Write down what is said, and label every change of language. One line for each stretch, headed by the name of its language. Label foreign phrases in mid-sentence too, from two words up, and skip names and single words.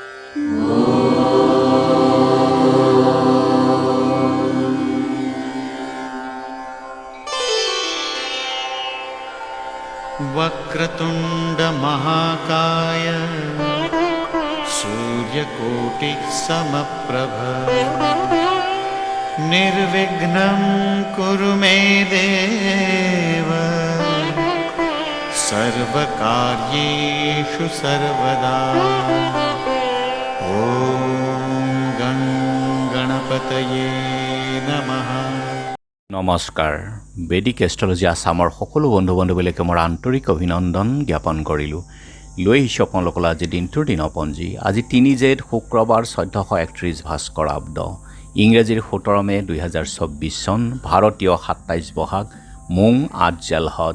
Sanskrit: वक्रतुंड महाकाय सूर्यकोटि समप्रभ निर्विघ्नं कुरु मे देव सर्वकार्येषु सर्वदा। ओम गणपतये नमः।
Assamese: নমস্কাৰ। বেদিক এষ্ট্ৰলজি আছামৰ সকলো বন্ধু বান্ধৱীলৈকে মোৰ আন্তৰিক অভিনন্দন জ্ঞাপন কৰিলোঁ। লৈ আহিছোঁ আপোনালোকলৈ আজি দিনটোৰ দিনপঞ্জী। আজি ৩ জেঠ শুক্ৰবাৰ ১৪৩১ ভাস্কৰাব্দ, ইংৰাজীৰ ১৭ মে ২০২৪ চন, ভাৰতীয় ২৭ বহাগ, মোং ৮ জেলহদ।